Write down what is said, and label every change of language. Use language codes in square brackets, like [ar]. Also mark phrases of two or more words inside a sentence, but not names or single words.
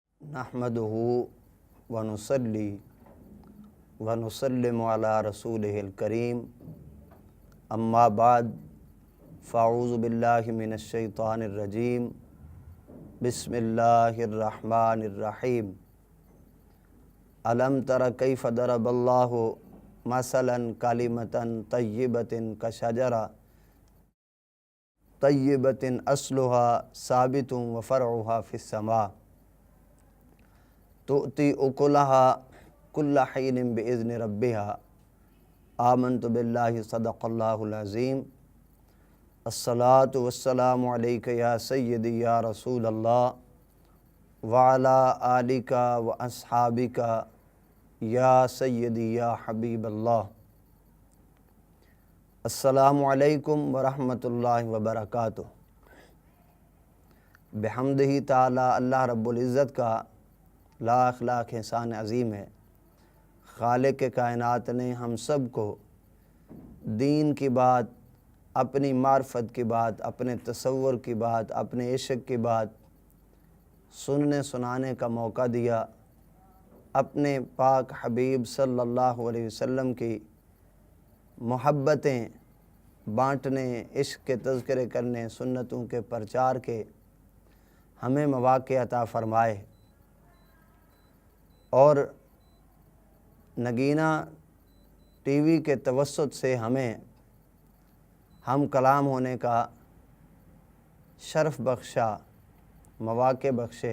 [ar] نحمده ونصلي ونسلم على رسوله الكريم أما بعد فأعوذ بالله من الشيطان الرجيم بسم الله الرحمن الرحيم ألم تر كيف ضرب الله مثلا كلمة طيبة كشجرة طيبة أصلها ثابت وفرعها في السماء تؤتي أكلها كل حين بإذن ربها آمنت بالله صدق الله العظيم. الصلاة والسلام عليك يا سيدي يا رسول الله وعلى آلك وأصحابك يا سيدي يا حبيب الله. السلام عليكم ورحمة الله وبركاته. بحمده تعالى [ur] الله رب العزت کا لاکھ لاکھ احسان عظیم ہے. خالق کائنات نے ہم سب کو دین کی بات، اپنی معرفت کی بات، اپنے تصور کی بات، اپنے عشق کی بات سننے سنانے کا موقع دیا. اپنے پاک حبیب [ar] صلى الله عليه وسلم [ur] کی محبتیں بانٹنے، عشق کے تذکرے کرنے، سنتوں کے پرچار کے ہمیں موقعے عطا فرمائے اور نگینہ ٹی وی کے توسط سے ہمیں ہم کلام ہونے کا شرف بخشا، موقعے بخشے.